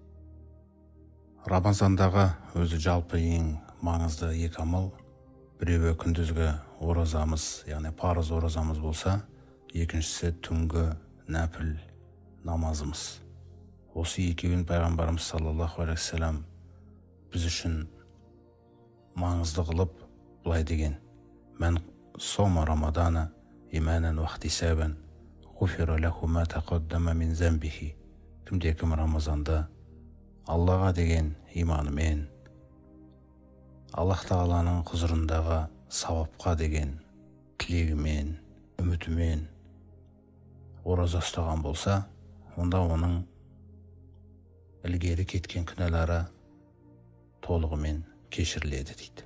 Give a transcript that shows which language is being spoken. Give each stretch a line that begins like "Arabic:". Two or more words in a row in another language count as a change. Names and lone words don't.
Kazakh: Рамазандағы өзі жалпы ең маңызды екі амал, біреуі күндізгі оразамыз, яғни парыз оразамыз болса, екіншісі түнгі нәпіл намазымыз. Осы екеуін пайғамбарымыз
Arabic: صلى الله عليه وسلم
Kazakh: біз үшін маңызды қылып былай деген:
Arabic: "من صام رمضان إيمانا واحتسابا غفر له ما تقدم من ذنبه."
Kazakh: Кімде-кім Рамазанда Аллаға деген иманымен, Аллах Тағаланың құзырындағы сауапқа деген тілегімен, үмітімен ораза ұстаған болса, онда оның ілгері кеткен күнәлары толығымен кешіріледі дейді.